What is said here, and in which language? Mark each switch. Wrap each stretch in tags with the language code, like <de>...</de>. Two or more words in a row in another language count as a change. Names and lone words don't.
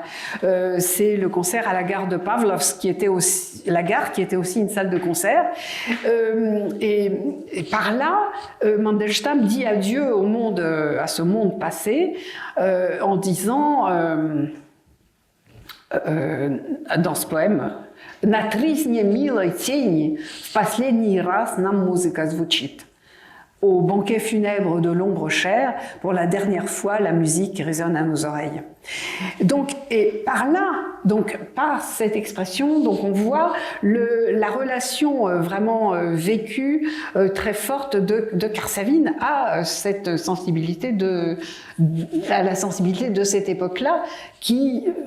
<fr>C'est le concert à la gare de Pawlowsk, qui était aussi une salle de concert. Et par là, Mandelstam dit adieu à ce monde passé, en disant, dans ce poème,</fr> <ru>«На тризне милой тени в последний раз нам музыка звучит».</ru> <fr>Au banquet funèbre de l'ombre chère, pour la dernière fois, la musique résonne à nos oreilles. Donc, et par là, par cette expression, donc on voit la relation vraiment vécue, très forte de Karsavine à cette sensibilité à la sensibilité de cette époque-là, qui</fr>